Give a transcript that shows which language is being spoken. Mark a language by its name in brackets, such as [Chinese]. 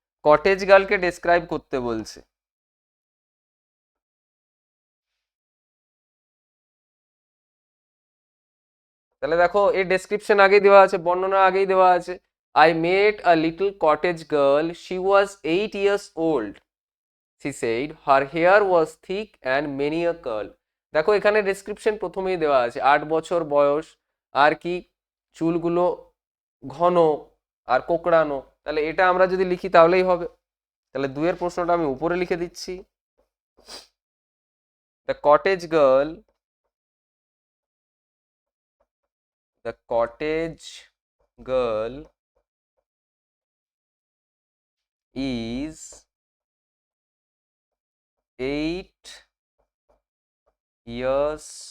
[Bangla] Cottage গার্লকে describe করতে বলছে। তাহলে দেখো এর ডেসক্রিপশন আগেই দেওয়া আছে, বর্ণনা আগেই দেওয়া আছে। [English] I met a little cottage girl, she was 8 years old. She said her hair was thick and many a curl. [Bangla] দেখো এখানে ডেসক্রিপশন প্রথমেই দেওয়া আছে, 8 বছর বয়স, আর কি চুলগুলো ঘন আর কোকড়ানো। তাহলে এটা আমরা যদি লিখি তাহলেই হবে। তাহলে দুয়ের প্রশ্নটা আমি উপরে লিখে দিচ্ছি। [English] the cottage girl, the cottage girl is 8 years